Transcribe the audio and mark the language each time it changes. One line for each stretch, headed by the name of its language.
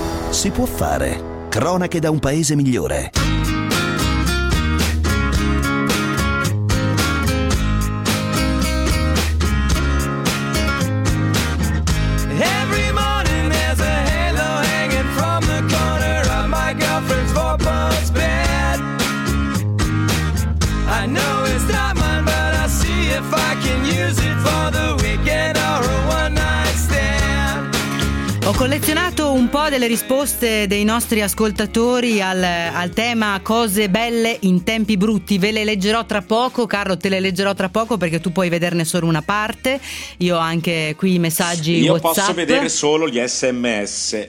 Italian: Si può fare. Cronache da un paese migliore.
English: Every morning there's a halo hanging from the corner of my girlfriend's four-post bed. I know it's not mine, but I'll see if I can use it for the weekend or a one-night stand.
Italian: Ho collezionato un po' delle risposte dei nostri ascoltatori al tema cose belle in tempi brutti. Ve le leggerò tra poco, Carlo, te le leggerò tra poco perché tu puoi vederne solo una parte. Io ho anche qui i messaggi io WhatsApp. Io posso vedere solo gli SMS.